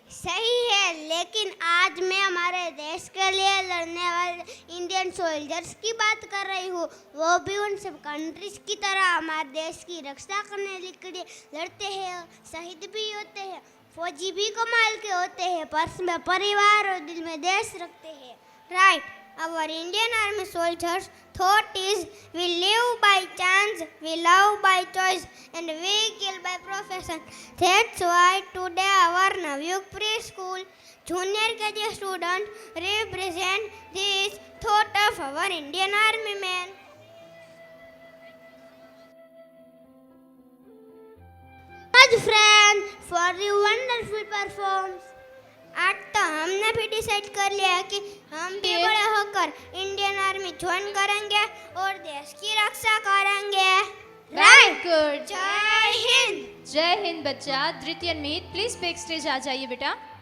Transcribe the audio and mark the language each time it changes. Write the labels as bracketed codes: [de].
[hi] सही है, लेकिन आज मैं हमारे देश के लिए लड़ने वाले इंडियन सोल्जर्स की बात कर रही हूँ। वो भी उन सब कंट्रीज की तरह हमारे देश की रक्षा करने के लिए लड़ते हैं, शहीद भी होते हैं, फौजी भी कमाल के होते हैं, पर्स में परिवार और दिल में देश रखते हैं। [en] Right, our Indian Army soldiers thought is we live by chance, we love by choice, and we kill by profession. That's why today our Navyuk Preschool Junior KG student represent this thought of our Indian Army men. Friends, for the wonderful performance. [hi] आज तो हमने भी decide कर लिया है कि हम भी बड़े होकर इंडियन आर्मी ज्वाइन करेंगे और देश की रक्षा करेंगे। [en] Right, good. [hi] जय हिंद। जय हिंद बच्चा। धृति मिहित प्लीज बैक स्टेज आ जाइए बेटा।